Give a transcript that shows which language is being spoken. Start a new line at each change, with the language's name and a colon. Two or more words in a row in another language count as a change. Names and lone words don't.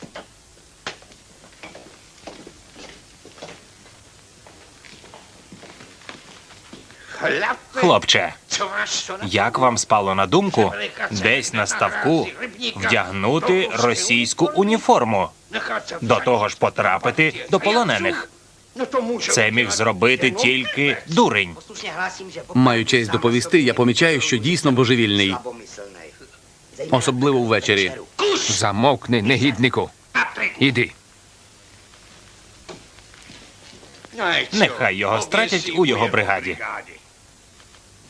Ukrainian: Хлопче, як вам спало на думку десь на ставку вдягнути російську уніформу? До того ж потрапити до полонених. Це міг зробити тільки дурень.
Czech: Poslušně hlásím, že
Ukrainian: маю честь доповісти, я помічаю, що дійсно божевільний,
Czech: slabomyslnej.
Ukrainian: особливо ввечері. Замовкни, негіднику. Іди. Нехай його стратять у його бригаді.